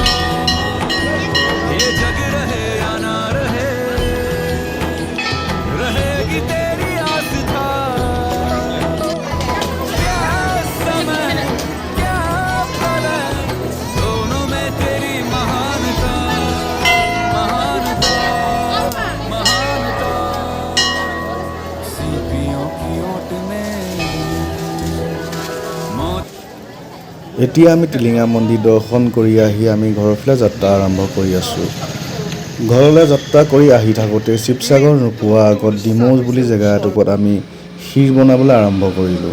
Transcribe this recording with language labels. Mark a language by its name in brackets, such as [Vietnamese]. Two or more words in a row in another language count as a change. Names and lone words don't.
[Hindi] ये जग रहे या ना रहे रहेगी तेरी आस था क्या समय क्या प्रलय दोनों में तेरी महानता महानता महानता सीपियों की ओट में [Assamese] এতিয়া আমি টিলিঙা মন্দিৰ দৰ্শন কৰি আহি আমি ঘৰফালে যাত্ৰা আৰম্ভ কৰি আছোঁ। ঘৰলৈ যাত্ৰা কৰি আহি থাকোঁতে শিৱসাগৰ নোপোৱাৰ আগত ডিমৌজ বুলি জেগা এটুকুৰত আমি ক্ষীৰ বনাবলৈ আৰম্ভ কৰিলোঁ।